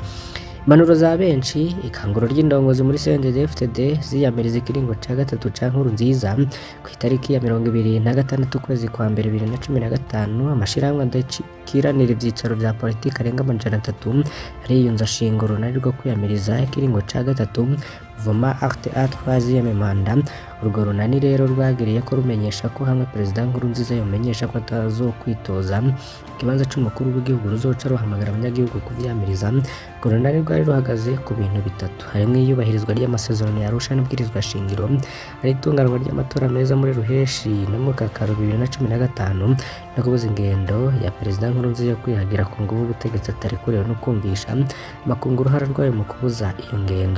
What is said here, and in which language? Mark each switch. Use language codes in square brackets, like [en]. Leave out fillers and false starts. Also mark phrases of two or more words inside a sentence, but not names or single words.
[rn] Impanuro za benshi, ikanguro ry'indongozi muri CNDD-FDD ziyamiriza ikiringo ca gatatu ca Nkurunziza. Ku itariki ya 26 ukwezi kwa mbere 2015 amashirahamwe adakiranira ivyicaro vya politiki arenga 300 ariyunza shinga urunani rwo kwiyamiriza ikiringo ca gatatu Voma [fr] Acte à troisième mandat. [rn] Urwo runani rero rwagiriye ko rumenyesha ko hamwe Perezida Nkurunziza yomenyesha ko atazokwitoza ikibanza c'umukuru w'igihugu ruzoca ruhamagara abanyagihugu kuvyamiriza. Urwo runani rwari ruhagaze ku bintu bitatu, harimwo iyubahirizwa ry'amasezerano ya Arusha n'ibwirizwa shingiro, ari itunganwa ry'amatora meza muri Ruheshi no mu Kakaro 2015 no kubuza ingendo ya Perezida Nkurunziza yo kwihagira ku nguvu ubutegetsi atarekuriwe no kumvisha makungu uruhara rwayo mu kubuza iyo ngendo.